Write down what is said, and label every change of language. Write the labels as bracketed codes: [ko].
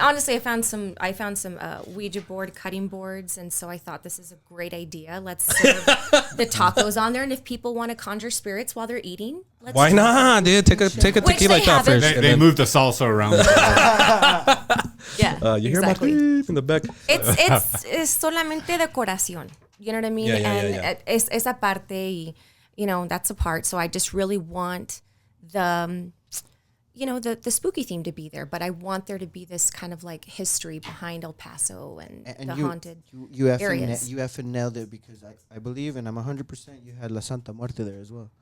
[en] honestly, I found some Ouija board cutting boards, and so I thought this is a great idea. Let's serve the tacos on there, and if people want to conjure spirits while they're eating, Why not, dude? Take a tequila shot first. They moved the salsa around. Yeah, you hear my exactly. beep in the back. It's [es] solamente decoración. [en] You know what I mean? Yeah. [es] Es esa parte, [en] that's a part. So I just really want the spooky theme to be there, but I want there to be this kind of like history behind El Paso and the haunted areas. You effing nailed it, because I believe, and I'm 100%, you had La Santa Muerte there as well.